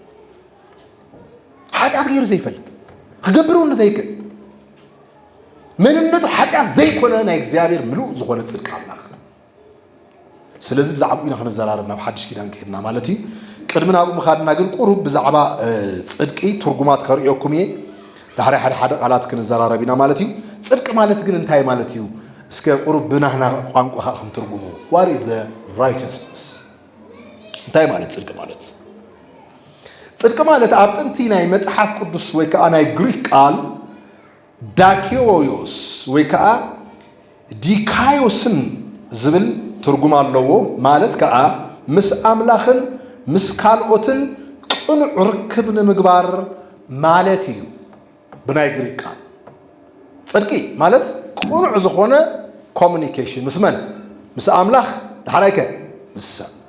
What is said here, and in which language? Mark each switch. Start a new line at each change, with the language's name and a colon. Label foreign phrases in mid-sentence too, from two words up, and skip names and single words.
Tigrinya: ኃጢአት ገይሩ ዘይፈልጥ ከገብሩ እንደዘይከ መንነቱ ኃጢአት ዘይኮነ ናይ እግዚአብሔር ምሉእ ዝኾነ ጽድቅ አምላኽ ስለዚህ ብዛዕባ ኢና ክንዘላረብና ብሓድሽ ኪዳን ከይድና ማለት እዩ ቅድምና ኣብኡ ምኻድና ግን ቁሩብ ብዛዕባ ጽድቂ ትርጉማት ከርእየኩም እየ ዳሕሪ ሓደ ቃላት ክንዘራረብ ኢና ማለት እዩ ጽድቂ ማለት ግን እንታይ ማለት እዩ እስከ ቁሩብ ብናህና ቋንቋ ከም ትርጉሙ
English: what is the righteousness
Tigrinya: እንታይ ማለት ጽድቂ ማለት ጽድቂ ማለት ኣብ ጥንቲ ናይ መጽሓፍ ቅዱስ ወይ ከዓ ናይ ግሪክ ቃል ዳኪዮስ ወይ ከዓ ዲካዮስን ዝብል ትርጉም ኣለዎ ማለት ከዓ ምስ አምላኽን ምስ ካልኦትን ቅኑዕ ርክብ ንምግባር ማለት እዩ ብናይ ግሪክ ቃል ጽድቂ ማለት ቅኑዕ ዝኾነ ኮሙኒኬሽን ምስ መን ምስ አምላኽ ዳሕራይከ ምስ ሰብ